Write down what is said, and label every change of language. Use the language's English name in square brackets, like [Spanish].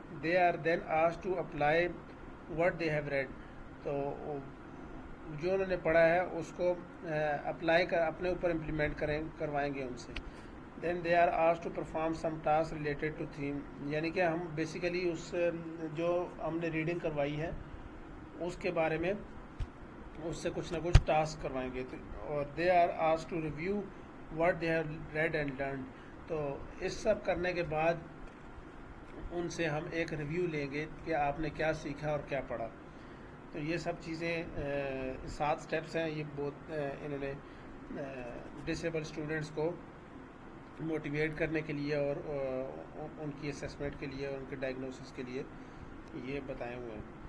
[English] they are then asked to apply what they have read, [Urdu] تو جو انہوں نے پڑھا ہے اس کو اپلائی کر اپنے اوپر امپلیمنٹ کروائیں گے ان سے. [English] then they are asked to perform some task related to theme, [Urdu] یعنی کہ ہم بیسیکلی اس جو ہم نے ریڈنگ کروائی ہے اس کے بارے میں اس سے کچھ نہ کچھ ٹاسک کروائیں گے. اور [English] They are asked to review what they have read and learned. [Urdu] تو اس سب کرنے کے بعد ان سے ہم ایک ریویو لیں گے کہ آپ نے کیا سیکھا اور کیا پڑھا. تو یہ سب چیزیں 7 اسٹیپس ہیں، یہ بہت انہوں نے ڈسیبل اسٹوڈنٹس کو موٹیویٹ کرنے کے لیے اور ان کی اسیسمنٹ کے لیے اور ان کے ڈائگنوسس کے لیے یہ بتائے ہوئے ہیں.